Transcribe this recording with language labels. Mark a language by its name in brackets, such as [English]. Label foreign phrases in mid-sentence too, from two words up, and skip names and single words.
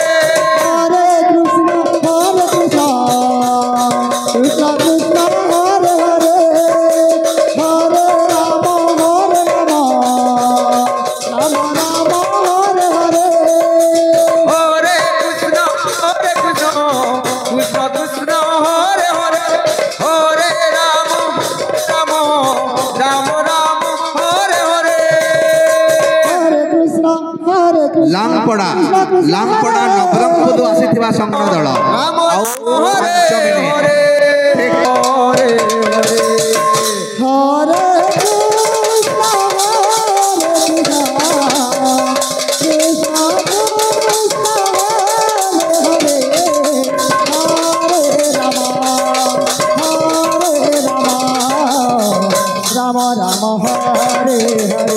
[Sanskrit] हरे कृष्ण कृष्ण कृष्ण हरे हरे हरे राम राम राम हरे हरे हरे कृष्ण कृष्ण कृष्ण हरे हरे हरे राम राम राम हरे हरे हरे कृष्ण [Odia] ଲାଙ୍ଗପଡ଼ା ଲାଙ୍ଗପଡ଼ା ନବରଙ୍ଗପୁର ଆସିଥିବା ସଂଘ ଦଳ [Sanskrit] Rama [Odia] ଆଉ [Sanskrit] Hare [Odia] 5 ମିନିଟ୍ [Sanskrit] हरे हरे हरे कृष्ण कृष्ण कृष्ण हरे हरे राम राम हरे हरे